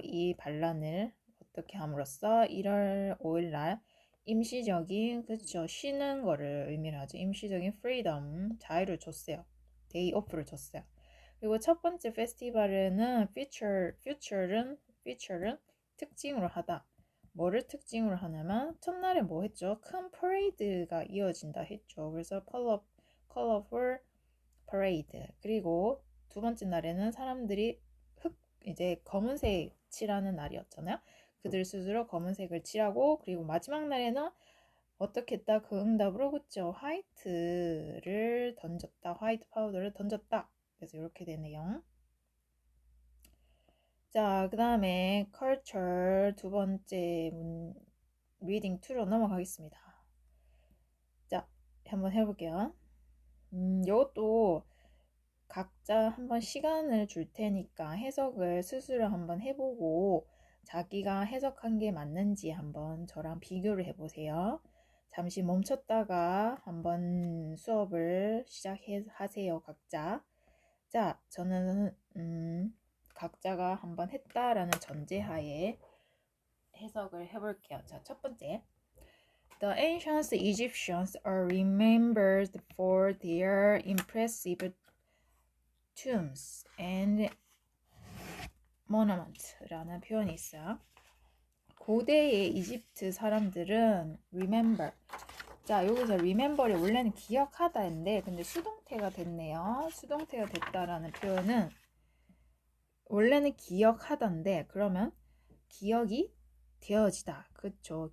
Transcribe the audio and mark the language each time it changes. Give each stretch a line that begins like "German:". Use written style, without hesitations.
Korean: 이 반란을 어떻게 함으로써 1월 5일 날 임시적인 그쵸 쉬는 거를 의미를 하죠. 임시적인 프리덤 자유를 줬어요. 데이 오프를 줬어요. 그리고 첫 번째 페스티벌은 feature는 특징으로 하다. 뭐를 특징으로 하냐면 첫날에 뭐 했죠? 큰 퍼레이드가 이어진다 했죠. 그래서
English: colorful parade.
Korean: 그리고 두 번째 날에는 사람들이 이제 검은색 칠하는 날이었잖아요. 그들 스스로 검은색을 칠하고 그리고 마지막 날에는 어떻게 했다? 그 응답으로 그죠? 화이트를 던졌다. 화이트 파우더를 던졌다. 그래서 이렇게 되네요. 자, 그 다음에 culture 두 번째 reading 2로 넘어가겠습니다. 자, 한번 해볼게요. 이것도 각자 한번 시간을 줄 테니까 해석을 스스로 한번 해보고 자기가 해석한 게 맞는지 한번 저랑 비교를 해보세요. 잠시 멈췄다가 한번 수업을 시작하세요, 각자. 자, 저는 각자가 한번 했다라는 전제하에 해석을 해볼게요. 자, 첫 번째.
English: The ancient Egyptians are remembered for their impressive tombs and monuments라는
Korean: 표현이 있어요. 고대의 이집트 사람들은 remember. 자, 여기서 remember이 원래는 기억하다인데 근데 수동태가 됐네요. 수동태가 됐다라는 표현은 원래는 기억하던데 그러면 기억이 되어지다. 그쵸?